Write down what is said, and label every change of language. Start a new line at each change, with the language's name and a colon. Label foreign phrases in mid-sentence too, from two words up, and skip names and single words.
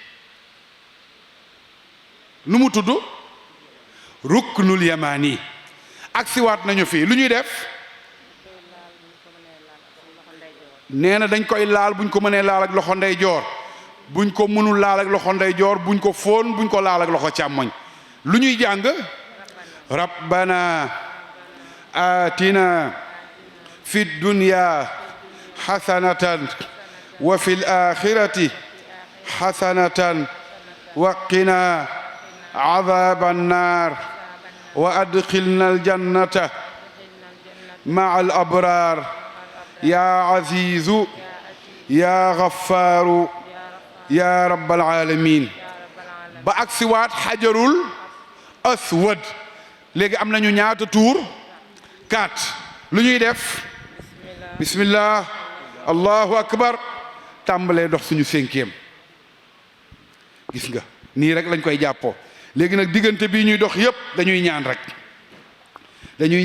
Wolof: nu mu tudd ruknul yamani ak siwaat nañu fii lu ñuy def nee na dañ koy laal buñ ko mënee laal ak loxo ndeyjoor buñ ko mënul laal ak loxo ndeyjoor buñ ko fóon buñ ko laal ak loxo càmmoñ lu ñuy jàng
Arabic: ربنا آتنا في الدنيا حسنة وفي الآخرة حسنة وقنا عذاب النار وأدخلنا الجنة مع الأبرار يا عزيز يا غفار يا رب
Wolof: alamin ba ak siwaat hajarul aswad léegi am nañu ñaata tuur 4 lu ñuy def
Arabic: بسم الله الله أكبر
Wolof: tàmbalee dox suñu 5e gis nga nii rek lañ koy jàppoo léegi nag diggante bii ñuy dox yépp dañuy ñaan rek dañuy